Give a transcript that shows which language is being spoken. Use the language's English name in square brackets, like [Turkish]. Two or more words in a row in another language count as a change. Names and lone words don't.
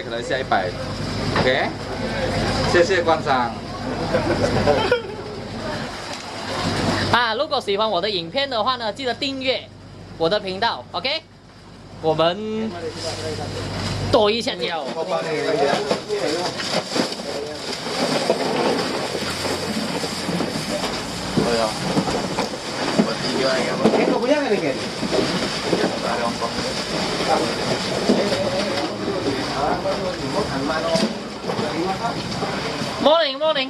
[Chinese] 可能下100。OK， 谢谢观赏。啊，如果喜欢我的影片的话呢，记得订阅我的频道。OK， 我们多一下钓。 [Malay] Oh ya. Buat video ya. Kau punya kan ini? Ada ongkos. [English] Morning, morning.